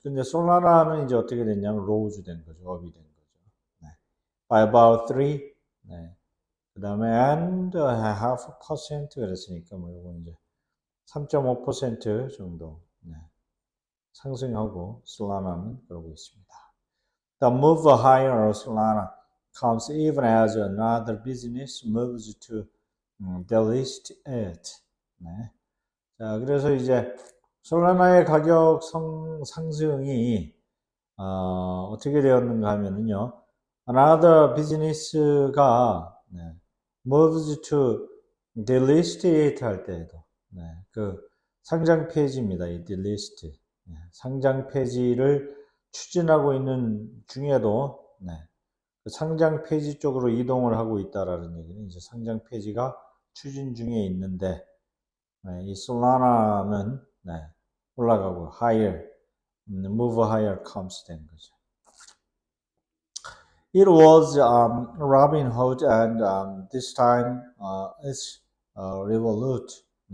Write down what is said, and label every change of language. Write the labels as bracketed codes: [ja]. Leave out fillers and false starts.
[ko] 근데 솔라나는 이제 어떻게 됐냐면 [en] rose [ko] 된 거죠. 업이 된 거죠. [en] By about 3. [ko] 그 다음에 [en] and half percent [ko] 그랬으니까 뭐 이거 이제 3.5% 정도 상승하고 솔라나는 그러고 있습니다. [en] The move higher Solana comes even as another business moves to delist it. [ko] 자, 그래서 이제 솔라나의 가격 상승이 어떻게 되었는가 하면은요. [en] Another business가 moves to delist it [ko] 할 때에도 상장 폐지입니다. 이 delist. 상장 폐지를 추진하고 있는 중에도 그 상장 폐지 쪽으로 이동을 하고 있다라는 얘기는 이제 상장 폐지가 추진 중에 있는데 이 솔라나는 올라가고 [en] higher, move higher comes [ko] 된 거죠. [en] It was Robinhood and this time it's Revolut.